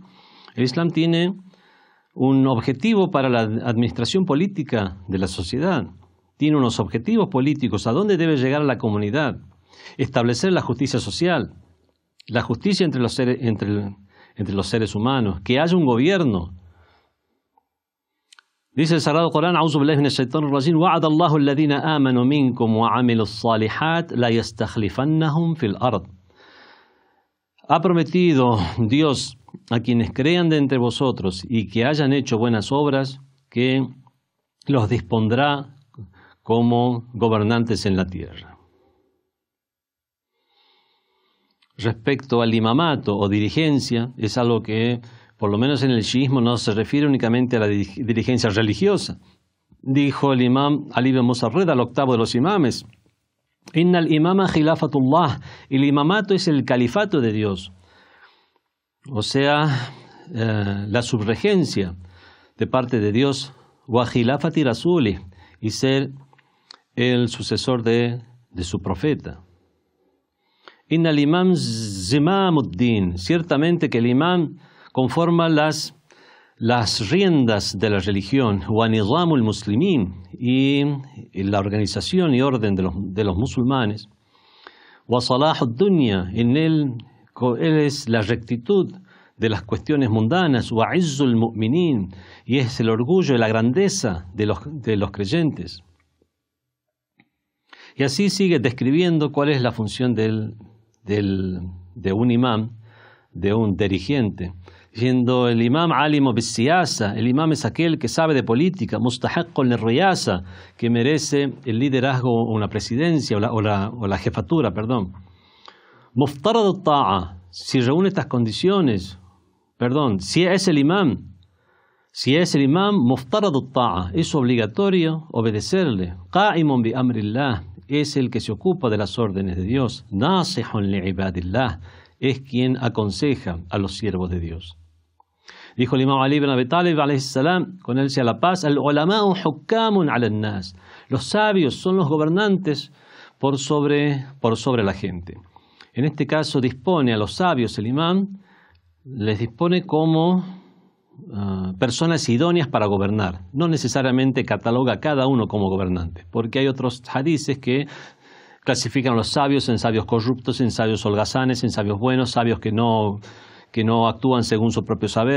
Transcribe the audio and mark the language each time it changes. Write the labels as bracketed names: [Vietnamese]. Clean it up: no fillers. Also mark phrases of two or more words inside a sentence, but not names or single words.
[Spanish] El Islam tiene un objetivo para la administración política de la sociedad. Tiene unos objetivos políticos, a dónde debe llegar la comunidad. Establecer la justicia social, la justicia entre los seres humanos, que haya un gobierno. Dice el Sagrado Corán, [Arabic] أعوذ بالله من الشيطان الرجيم، وعد الله الذين آمنوا منكم وعملوا الصالحات ليستخلفنهم في الأرض. [Spanish] Ha prometido Dios a quienes crean de entre vosotros y que hayan hecho buenas obras, que los dispondrá como gobernantes en la tierra. Respecto al imamato o dirigencia, es algo que Por lo menos en el chiismo no se refiere únicamente a la dirigencia religiosa. Dijo el imam Ali ibn Musarrid, al octavo de los imames: [Arabic] إن الإمامة خلافة الله, [Spanish] el imamato es el califato de Dios, o sea, la subregencia de parte de Dios, [Arabic] وخلافة رسوله, [Spanish] y ser el sucesor de su profeta. [Arabic] إن الإمام زمام الدين, [Spanish] ciertamente que el imam conforma las riendas de la religión, [Arabic] ونظام المسلمين, [Spanish] y la organización y orden de los musulmanes, [Arabic] وصلاح الدنيا, [Spanish] en él es la rectitud de las cuestiones mundanas, [Arabic] وعز المؤمنين, [Spanish] y es el orgullo y la grandeza de los creyentes. Y así sigue describiendo cuál es la función de un imam, de un dirigente, diciendo: el imam [Arabic] عالم بالسياسة, [Spanish] el imam es aquel que sabe de política, [Arabic] مستحق للرياسة, [Spanish] que merece el liderazgo o una presidencia o la jefatura, perdón. [Arabic] مفترض الطاعة, [Spanish] si reúne estas condiciones, si es el imam, [Arabic] مفترض الطاعة, [Spanish] es obligatorio obedecerle. [Arabic] قائم بأمر الله, [Spanish] es el que se ocupa de las órdenes de Dios. [Arabic] ناصح لعباد الله, [Spanish] es quien aconseja a los siervos de Dios. Dijo el imam Ali ibn Abi Talib [Arabic] عليه السلام, [Spanish] con él sea la paz: [Arabic] العلماء حكام على الناس, [Spanish] los sabios son los gobernantes por sobre la gente. En este caso dispone a los sabios, el imam les dispone como personas idóneas para gobernar. No necesariamente cataloga a cada uno como gobernante, porque hay otros hadices que clasifican a los sabios en sabios corruptos, en sabios holgazanes, en sabios buenos, sabios que no actúan según su propio saber.